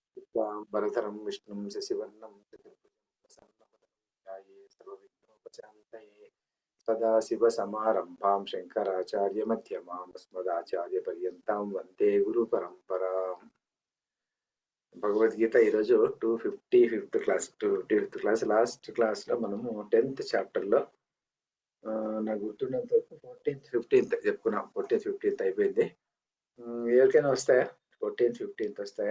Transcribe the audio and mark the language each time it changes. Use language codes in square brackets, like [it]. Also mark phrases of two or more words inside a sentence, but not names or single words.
[sa] वरदरं विष्णुं शशिवर्णं सर्वविघ्नोपशान्तये सदाशिवसमारम्भां शङ्कराचार्यमध्यमाम् अस्मदाचार्यपर्यन्तां वन्दे गुरुपरम्पराम्. [te] భగవద్గీత ఈరోజు [en] 255th class last class [te] లో మనము [en] 10th chapter [te] లో నాకు గుర్తున్నంత వరకు 14th 15th చెప్పుకున్నాం. 14th 15th అయిపోయింది. ఎవరికైనా వస్తాయా? 14th 15th వస్తాయా?